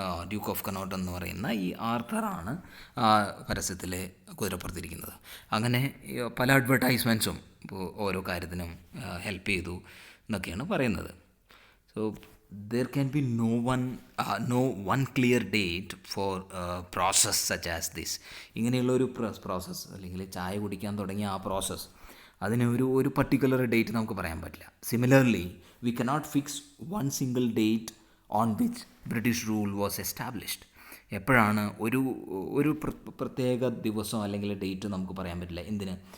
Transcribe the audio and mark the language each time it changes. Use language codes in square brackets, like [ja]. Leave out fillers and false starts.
[ml] Duke of cannot എന്ന് പറയുന്ന ഈ ആർത്തറാണ് പരസ്യത്തിലെ കുതിരപ്പുറത്തിരിക്കുന്നത്. അങ്ങനെ പല അഡ്വർടൈസ്മെൻറ്റ്സും ഇപ്പോൾ ഓരോ കാര്യത്തിനും ഹെൽപ്പ് ചെയ്തു എന്നൊക്കെയാണ് പറയുന്നത്. [en] So there can be no one clear date for process such as this. [ml] ഇങ്ങനെയുള്ളൊരു പ്രോസസ്സ്, അല്ലെങ്കിൽ ചായ കുടിക്കാൻ തുടങ്ങിയ ആ പ്രോസസ്സ്, അതിന് ഒരു പർട്ടിക്കുലർ ഡേറ്റ് നമുക്ക് പറയാൻ പറ്റില്ല. [en] Similarly we cannot fix one single date on which British rule was established. [ml] എപ്പോഴാണ് ഒരു പ്രത്യേക ദിവസം അല്ലെങ്കിൽ ഡേറ്റ് നമുക്ക് പറയാൻ പറ്റില്ല. എന്തിന്?